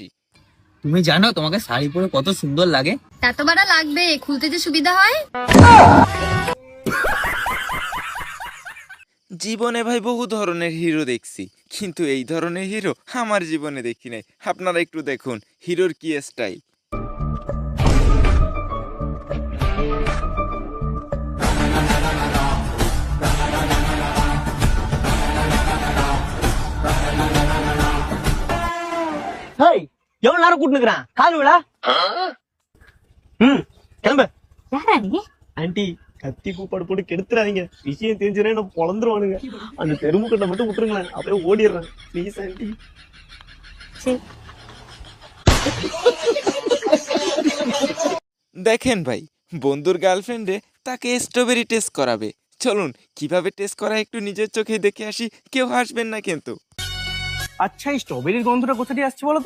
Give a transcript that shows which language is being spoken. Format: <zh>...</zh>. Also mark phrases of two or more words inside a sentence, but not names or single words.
<bn>তুমি জানো তোমাকে শাড়ি পরে কত সুন্দর লাগে? তা তো বাড়া লাগবে, খুলতে যে সুবিধা হয়। জীবনে ভাই বহু ধরনের হিরো দেখছি, কিন্তু এই ধরনের হিরো আমার জীবনে দেখি নাই। আপনারা একটু দেখুন হিরোর কি স্টাইল।</bn> <ta>ஹேய், எவ்வளவு நேரம் கூட்டு நிக்கிறான்? கால் விழா. கிளம்பு. யாரா நீ? ஆண்டி, கத்தி கூப்பாடு போட்டு கெடுத்துறாதீங்க. விஷயம் தெரிஞ்சுனா என்ன பொழந்துருவானுங்க. அந்த தெருமுக்கட்டை மட்டும் விட்டுருங்களேன், அப்படியே ஓடிடுறேன்.</ta> <en>please aunty.</en> <bn>দেখেন ভাই, বন্ধুর গার্লফ্রেন্ডে তাকে</bn> <en>strawberry test</en> <bn>করাবে। চলুন কিভাবে টেস্ট করা একটু নিজের চোখে দেখে আসি। কেউ হাসবেন না কিন্তু। আচ্ছা, এই স্ট্রবেরির গন্ধটা কোথা দিয়ে আসছে বলো তো?</bn>